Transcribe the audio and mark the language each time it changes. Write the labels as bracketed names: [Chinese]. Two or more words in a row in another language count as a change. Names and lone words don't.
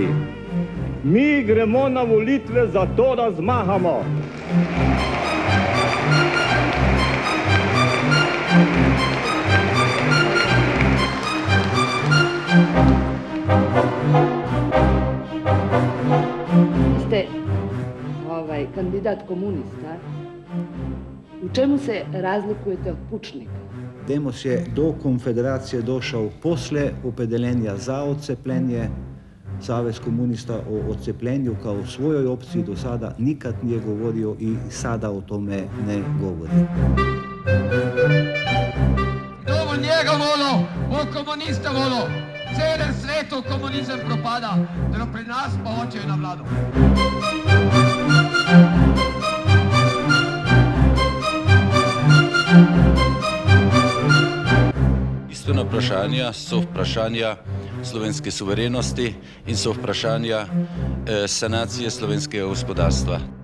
[Slovenian] Mi gremo na volitve zato, da zmagamo. [Serbian] Ste kandidat komunista. U čemu se razlikujete od Pučnika? Demos je do konfederacije došao posle opredeljenja za odcepljenje. Savez komunista o odcepljenju kao svojoj opciji do sada nikad nije govorio i sada o tome ne govori. [Slovenian] Kdo bo njega volil, bo komunista volil. Celem svetu komunizem propada, da pri nas pa hočejo na vlado. Bistvena vprašanja so vprašanja slovenske suverenosti in so vprašanja sanacije slovenskega gospodarstva.